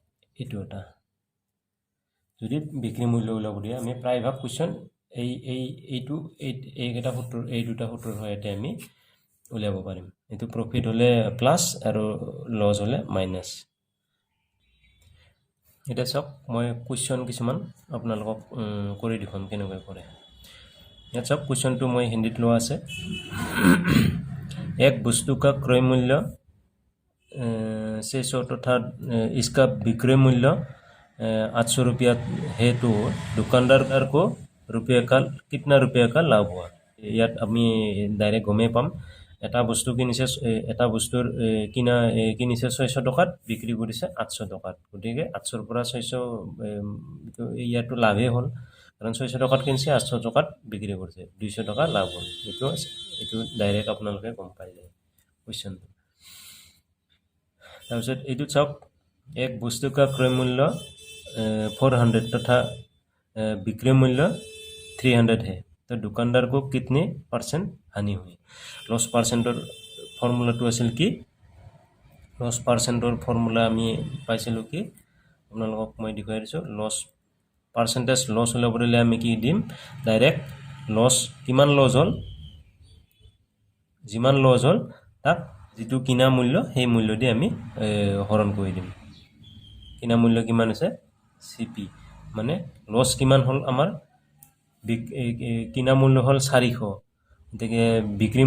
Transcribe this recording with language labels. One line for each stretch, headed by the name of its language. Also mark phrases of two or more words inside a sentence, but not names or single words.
Assamese: যদি বিক্ৰী মূল্য ওলাব দিয়ে আমি প্ৰায়ভাগ কুৱেশ্যন এইকেইটা সূত্ৰ এই দুটা সূত্ৰৰ সহায়তে আমি উলিয়াব পাৰিম এইটো
English: profit হ'লে plus
Assamese: আৰু লছ হ'লে মাইনাছ এটা চাওক মই কুৱেশ্যন কিছুমান আপোনালোকক কৰি দেখুৱাম কেনেকৈ কৰে ইয়াত চাওক কুৱেশ্যনটো মই হিন্দীত লোৱা আছে एक वस्तु का क्रय मूल्य 600 तथा इसका विक्रय मूल्य 800 रुपया है तो दुकानदार को कितना रुपया का लाभ हुआ ইয়াত আমি ডাইৰেক্ট গমেই পাম এটা বস্তু কিনিছে এটা বস্তুৰ কিনিছে 600 টকাত বিক্ৰী কৰিছে 800 টকাত গতিকে 800 ৰ পৰা 600 ইয়াতো লাভে হ'ল কাৰণ 600 টকাত কিনিছে 800 টকাত বিক্ৰী কৰিছে 200 টকা লাভ হ'ল এইটো ডাইৰেক্ট আপোনালোকে গম পাই যায় কুৱেশ্যনটো তাৰপিছত এইটো চাওক
Hindi: এক বস্তু का क्रय मूल्य 400 तथा विक्रय मूल्य 300 है तो दुकानदार को कितने % हानि हुई
English: loss percenter formula
Assamese: আছিল কি
English: loss percent formula
Assamese: আমি পাইছিলোঁ কি আপোনালোকক মই দেখুৱাই দিছোঁ
English: loss percentage loss
Assamese: ওলাব দিলে আমি কি দিম ডাইৰেক্ট লছ কিমান লছ হ'ল যিমান লছ হ'ল তাক যিটো কিনা মূল্য সেই মূল্য দি আমি হৰণ কৰি দিম কিনা মূল্য কিমান আছে CP মানে লছ কিমান হ'ল আমাৰ কিনা মূল্য হ'ল 400 এতেকে বিক্ৰী